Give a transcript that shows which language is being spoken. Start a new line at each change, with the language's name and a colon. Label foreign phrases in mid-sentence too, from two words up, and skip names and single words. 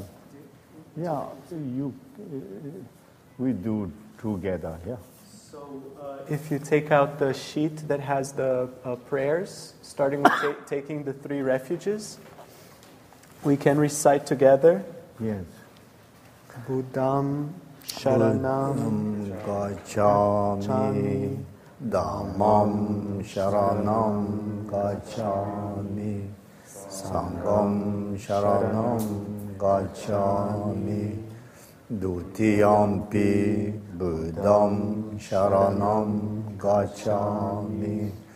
English: Yeah, we do together, yeah. So if you take out the sheet that has the prayers, starting with taking the 3 refuges, we can recite together. Yes.
Pali: Buddham Sharanam Gacchami, Dhammam Sharanam Gacchami, Sangham Sharanam Gacchami, Dutiyampi Buddham Sharanam Gacchami,